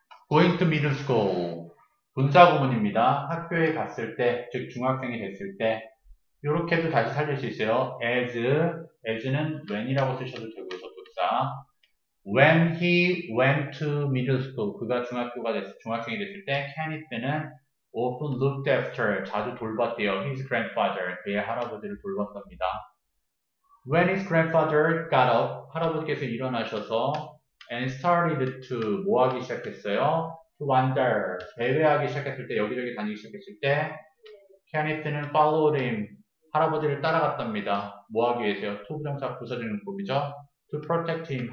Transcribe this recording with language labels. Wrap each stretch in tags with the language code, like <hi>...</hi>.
<en>Going to middle school.</en> <ko>분사구문입니다. 학교에 갔을 때, 즉 중학생이 됐을 때 이렇게도 다시 살릴 수 있어요. as는 when이라고 쓰셔도 되고요. 접속사.</ko> <en>When he went to middle school.</en> <ko>그가 중학생이 됐을 때 Kenneth는</ko> <en>often looked after.</en> <ko>자주 돌봤대요.</ko> <en>His grandfather.</en> <ko>그의 할아버지를 돌봤답니다.</ko> <en>When his grandfather got up.</en> <ko>할아버지께서 일어나셔서</ko> <en>and started to</en> <ko>뭐 하기 시작했어요?</ko> <en>to wander.</en> <ko>배회하기 시작했을 때, 여기저기 다니기 시작했을 때 Kenneth는</ko> <en>followed him.</en> <ko>할아버지를 따라갔답니다. 뭐 하기 위해서요? to 부정사 부서지는 법이죠.</ko> <en>to protect him.</en>